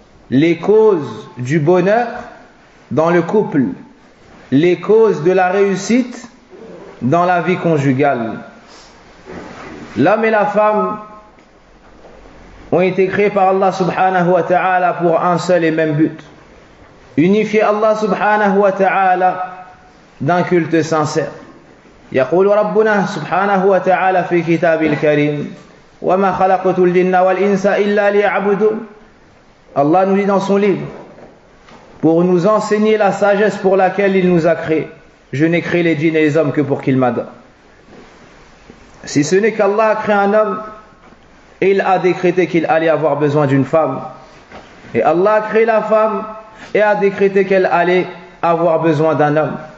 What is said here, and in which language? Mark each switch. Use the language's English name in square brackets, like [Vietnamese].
[French] Les causes du bonheur dans le couple, les causes de la réussite dans la vie conjugale. L'homme et la femme ont été créés par Allah subhanahu wa ta'ala pour un seul et même but: unifier Allah subhanahu wa ta'ala d'un culte sincère. [Arabic] يقول ربنا سبحانه وتعالى في كتاب الكريم وما خلقت الجن والإنس إلا ليعبدون. [French] Allah nous dit dans son livre, pour nous enseigner la sagesse pour laquelle il nous a créés, je n'ai créé les djinns et les hommes que pour qu'ils m'adorent. Si ce n'est qu'Allah a créé un homme, et il a décrété qu'il allait avoir besoin d'une femme, et Allah a créé la femme et a décrété qu'elle allait avoir besoin d'un homme.